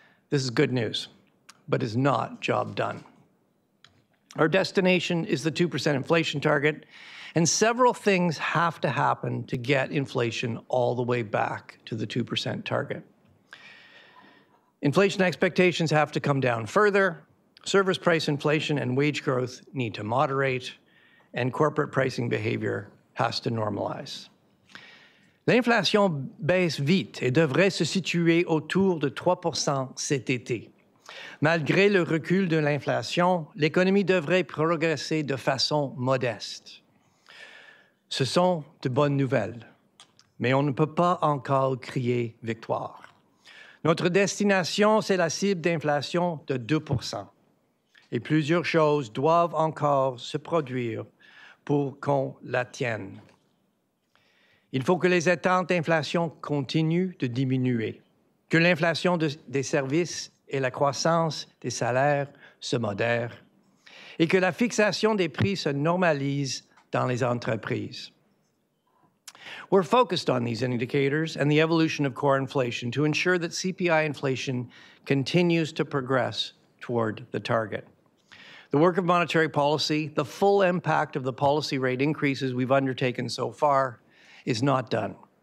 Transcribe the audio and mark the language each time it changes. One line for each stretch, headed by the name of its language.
English: This is good news, but is not job done. Our destination is the 2% inflation target, and several things have to happen to get inflation all the way back to the 2% target. Inflation expectations have to come down further. Service price inflation and wage growth need to moderate, and corporate pricing behavior has to normalize.
French: L'inflation baisse vite et devrait se situer autour de 3% cet été. Malgré le recul de l'inflation, l'économie devrait progresser de façon modeste. Ce sont de bonnes nouvelles, mais on ne peut pas encore crier victoire. Notre destination, c'est la cible d'inflation de 2%. Et plusieurs choses doivent encore se produire pour qu'on l'attienne. Il faut que les attentes d'inflation continuent de diminuer, que l'inflation des services et la croissance des salaires se modèrent, et que la fixation des prix se normalise dans les entreprises.
English: We're focused on these indicators and the evolution of core inflation to ensure that CPI inflation continues to progress toward the target. The work of monetary policy, the full impact of the policy rate increases we've undertaken so far, is not done.